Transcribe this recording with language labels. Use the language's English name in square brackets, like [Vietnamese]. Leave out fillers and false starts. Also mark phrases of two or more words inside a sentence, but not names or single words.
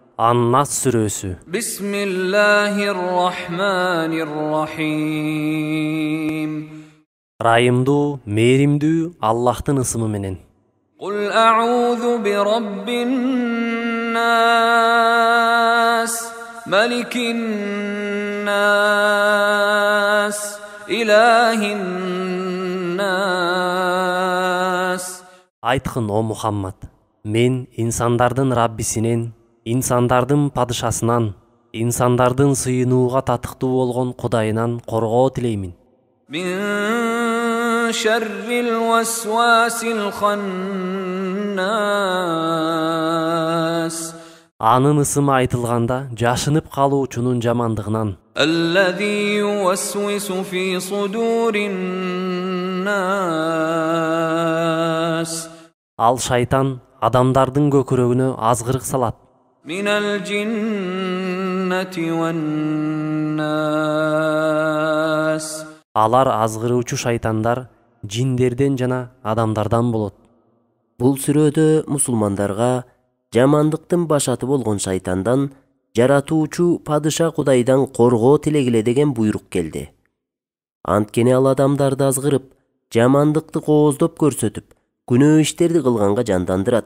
[Kyrgyz] An-Nas сүрөсү. [Arabic] Bismillahirrahmanirrahim. [Kyrgyz] Райымдуу, мээримдүү Аллахтын ысымы менен. [Arabic] قل أعوذ برب الناس ملك الناس إله الناس. [Kyrgyz] Айткын о Мухаммад, мен инсандардын Раббисинен, инсандардын падышасынан, инсандардын сыйынууга татыктуу болгон Кудайынан коргоо тилеймин. [Arabic] من شر الوسواس الخناس. [Kyrgyz] Анын ысымы айтылганда жашынып калуучунун жамандыгынан. [Arabic] الذي يوسوس في صدور الناس. [Kyrgyz] Ал шайтан адамдардын көкүрөгүнө азгырык салат. [Arabic] من الجنة والناس. [Kyrgyz] Алар азгыруучу шайтандар жиндерден жана адамдардан болот. Бул сүрөдө мусулмандарга жамандыктын башаты болгон шайтандан жаратуучу падыша Кудайдан коргоо тилегиле деген буйрук келди. Анткени ал адамдарды азгырып, жамандыкты кооздоп көрсөтүп, күнөө иштерди кылганга жандандырат.